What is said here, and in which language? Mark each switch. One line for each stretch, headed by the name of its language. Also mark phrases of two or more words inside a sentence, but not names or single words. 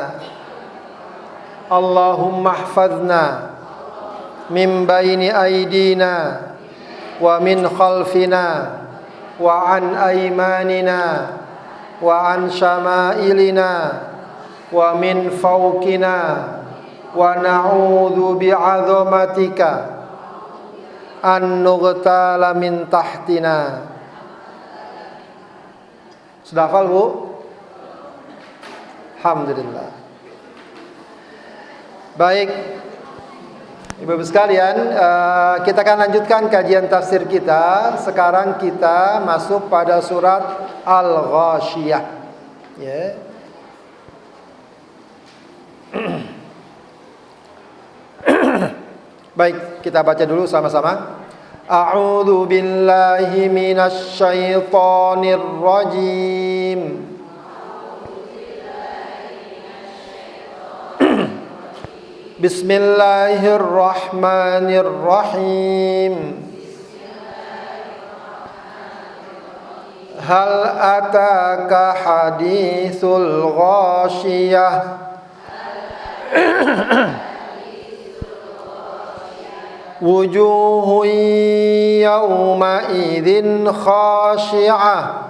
Arabic: اللهم احفظنا من بين أيدينا ومن خلفنا وعن أيماننا وعن شمائلنا ومن فوقنا ونعوذ بعظمتك أن نغتال من تحتنا.
Indonesian: Sudah hafal, Bu? Alhamdulillah. Baik, Ibu-ibu sekalian, kita akan lanjutkan kajian tafsir kita. Sekarang kita masuk pada surat Al-Ghasyiyah. Ya. Baik, kita baca dulu sama-sama.
Arabic: أعوذ بالله من الشيطان الرجيم. بسم الله الرحمن الرحيم. هل أتاك حديث الغاشية. وجوه يومئذ خاشعة.